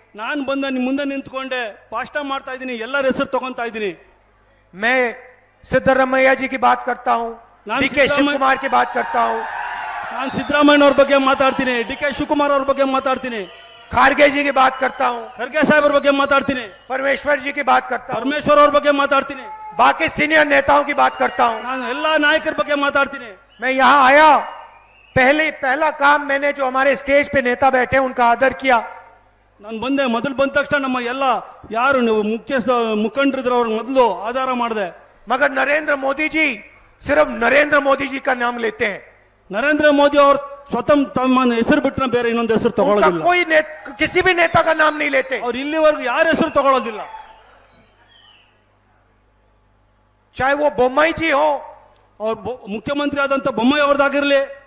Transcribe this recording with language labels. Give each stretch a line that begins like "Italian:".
Kannada: ನಾನು ಬಂದ ನಿಮ್ ಮುಂದೆ ನಿಂತ್ಕೊಂಡೆ ಭಾಷಣ ಮಾಡ್ತಾ ಇದ್ದೀನಿ, ಎಲ್ಲರ ಹೆಸರು ತಗೊಂತಾ ಇದ್ದೀನಿ.
Hindi: मैं सिद्धरामैया जी की बात करता हूँ, डीके शिव कुमार की बात करता हूँ,
Kannada: ನಾನು ಸಿದ್ದರಾಮಯ್ಯ ಅವ್ರ ಬಗ್ಗೆ ಮಾತಾಡ್ತೀನಿ, ಡಿ.ಕೆ. ಶಿವಕುಮಾರ್ ಅವ್ರ ಬಗ್ಗೆ ಮಾತಾಡ್ತೀನಿ,
Hindi: खारगे जी की बात करता हूँ,
Kannada: ಖರ್ಗೆ ಸಾಹೇಬ್ ಅವ್ರ ಬಗ್ಗೆ ಮಾತಾಡ್ತೀನಿ,
Hindi: परमेश्वर जी की बात करता हूँ,
Kannada: ಪರಮೇಶ್ವರ್ ಅವ್ರ ಬಗ್ಗೆ ಮಾತಾಡ್ತೀನಿ,
Hindi: बाकी सीनियर नेताओं की बात करता हूँ.
Kannada: ನಾನು ಎಲ್ಲಾ ನಾಯಕರ ಬಗ್ಗೆ ಮಾತಾಡ್ತೀನಿ.
Hindi: मैं यहाँ आया, पहला काम मैंने जो हमारे स्टेज पे नेता बैठे उनका आदर किया.
Kannada: ನಾನು ಮೊದಲು ಬಂದ ತಕ್ಷಣ ನಮ್ಮ ಎಲ್ಲ ಯಾರು ಮುಖಂಡರಿದ್ರು ಅವ್ರ ಮೊದಲು ಆಧಾರ ಮಾಡಿದೆ.
Hindi: मगर नरेंद्र मोदी जी सिर्फ नरेंद्र मोदी जी का नाम लेते हैं.
Kannada: ನರೇಂದ್ರ ಮೋದಿ ಅವ್ರ ಸ್ವತಃ ತಮ್ಮ ಹೆಸರು ಬಿಟ್ಟರೆ ಬೇರೆ ಇನ್ನೊಂದು ಹೆಸರು ತಗೊಳ್ಳೋದಿಲ್ಲ.
Hindi: कोई किसी भी नेता का नाम नहीं लेते.
Kannada: ಅವ್ರು ಇಲ್ಲಿವರೆಗೂ ಯಾರ ಹೆಸರು ತಗೊಳ್ಳೋದಿಲ್ಲ.
Hindi: चाहे वो बोम्मई जी हो, और
Kannada: ಮುಖ್ಯಮಂತ್ರಿ ಆದಂತ ಬೊಮ್ಮಾಯಿ ಅವ್ರದ್ದಾಗಿರ್ಲಿ,